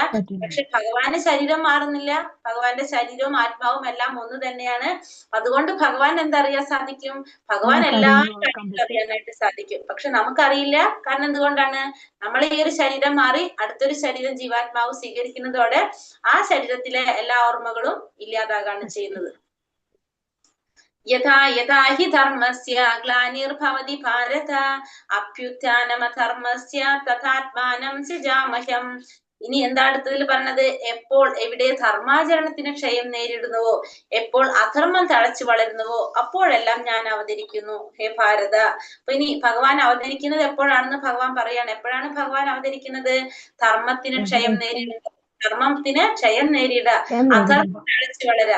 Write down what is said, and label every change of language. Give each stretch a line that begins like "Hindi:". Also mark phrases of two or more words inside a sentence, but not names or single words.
Malayalam: പക്ഷെ ഭഗവാന് ശരീരം മാറുന്നില്ല, ഭഗവാന്റെ ശരീരവും ആത്മാവും എല്ലാം ഒന്ന് തന്നെയാണ്. അതുകൊണ്ട് ഭഗവാൻ എന്തറിയാൻ സാധിക്കും, ഭഗവാൻ എല്ലാ കാര്യങ്ങളും അറിയാനായിട്ട് സാധിക്കും. പക്ഷെ നമുക്കറിയില്ല. കാരണം എന്തുകൊണ്ടാണ്, നമ്മൾ ഈ ഒരു ശരീരം മാറി അടുത്തൊരു ശരീരം ജീവാത്മാവ് സ്വീകരിക്കുന്നതോടെ ആ ശരീരത്തിലെ എല്ലാ ഓർമ്മകളും ഇല്ലാതാകാണ് ചെയ്യുന്നത്.
Sanskrit: യഥാ യഥാ ഹി ധർമ്മസ്യ ഗ്ലാനിർഭവതി ഭാരത അഭ്യുത്ഥാനമധർമ്മസ്യ തഥാത്മാനം സൃജാമഹ്യം.
Malayalam: ഇനി എന്താ അടുത്തതിൽ പറഞ്ഞത്, എപ്പോൾ എവിടെ ധർമാചരണത്തിന് ക്ഷയം നേരിടുന്നുവോ, എപ്പോൾ അധർമ്മം തഴച്ചു വളരുന്നുവോ, അപ്പോഴെല്ലാം ഞാൻ അവതരിക്കുന്നു ഹേ ഭാരത. അപ്പൊ ഇനി ഭഗവാൻ അവതരിക്കുന്നത് എപ്പോഴാണെന്ന് ഭഗവാൻ പറയാണ്. എപ്പോഴാണ് ഭഗവാൻ അവതരിക്കുന്നത്, ധർമ്മത്തിന് ക്ഷയം നേരിടുക, ധർമ്മത്തിന് ക്ഷയം നേരിടുക, അധർമ്മം തഴച്ചു വളരുക.